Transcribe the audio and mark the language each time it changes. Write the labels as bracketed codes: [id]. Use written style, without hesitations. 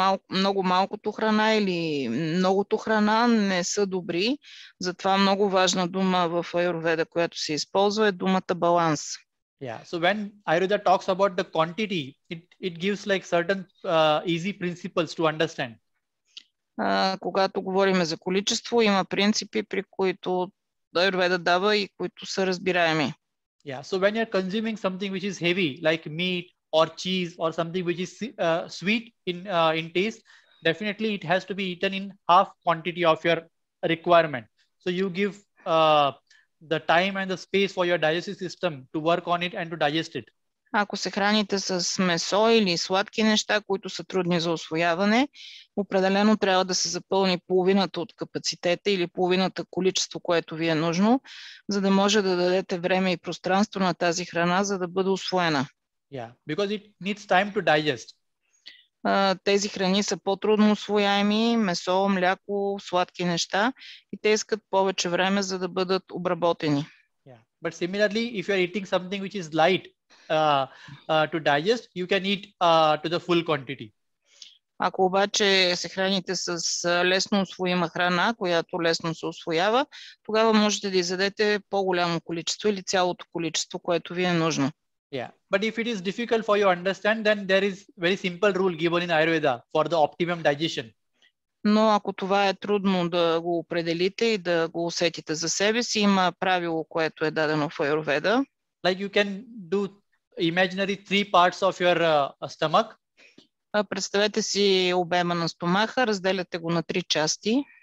[bg] Много малкото храна или многото храна не са добри. Затова много важна дума в Аюрведа, която се използва, е думата баланс. [en] Yeah, so when Ayurveda talks about the quantity, it gives like certain easy principles to understand. [bg] Когато говорим за количество, има принципи, при които Аюрведа дава и които са разбираеми. [en] Yeah, so when you're consuming something which is heavy, like meat, or cheese or something which is sweet in taste, definitely it has to be eaten in half quantity of your requirement. So you give the time and the space for your digestive system to work on it and to digest it. [bg] Ако се храните с месо или сладки неща, които са трудни за усвояване, определено трябва да се запълни половината от капацитета или половината количество, което ви е нужно, за да може да дадете време и пространство на тази храна, за да бъде усвоена. [en] Yeah, because it needs time to digest. [bg] Тези храни са по-трудно усвояеми, месо, мляко, сладки неща и те искат повече време, за да бъдат обработени. [en] Yeah. But similarly, if you are eating something which is light to digest, you can eat to the full quantity. [bg] Ако обаче се храните с лесно усвоима храна, която лесно се усвоява, тогава можете да изядете по-голямо количество или цялото количество, което ви е нужно. [en] Yeah, but if it is difficult for you to understand, then there is very simple rule given in Ayurveda for the optimum digestion. [bg] Но ако това е трудно да го определите и да го усетите за себе си, има правило, което е дадено в Аюрведа. [en] Like you can do imaginary 3 parts of your stomach. [bg] Представете си обема на стомаха, разделяте го на 3 части.